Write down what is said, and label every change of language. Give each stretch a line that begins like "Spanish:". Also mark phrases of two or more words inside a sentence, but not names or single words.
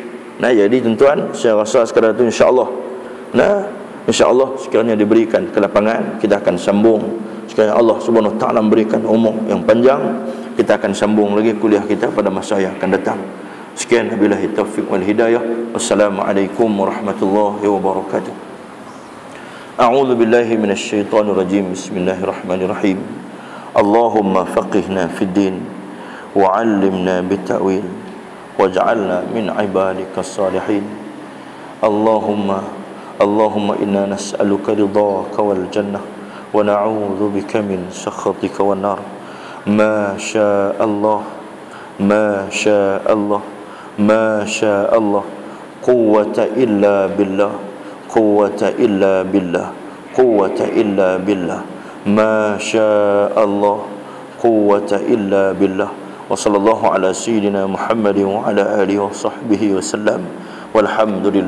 Malay: Jadi tuan-tuan, saya rasa sekadar tu insya-Allah. Insya-Allah sekiranya diberikan kelapangan, kita akan sambung. Sekiranya Allah
Arabic: Subhanahu Wa Taala
Malay: memberikan umur yang panjang, kita akan sambung lagi kuliah kita pada masa yang akan datang. Sekian,
Arabic: wabillahi taufiq wal hidayah. والسلام عليكم ورحمة الله وبركاته. أعوذ بالله من الشيطان الرجيم. بسم الله الرحمن الرحيم. اللهم فقهنا في الدين وعلمنا التأويل واجعلنا من عبادك الصالحين. اللهم إنا نسألك رضاك والجنة ونعوذ بك من سخطك والنار. ما شاء الله، ما شاء الله، ما شاء الله, ma syaa Allah, قوة إلا بالله، قوة إلا بالله، قوة إلا بالله، ما شاء الله، قوة إلا بالله. وصلى الله على سيدنا محمد وعلى آله وصحبه وسلم.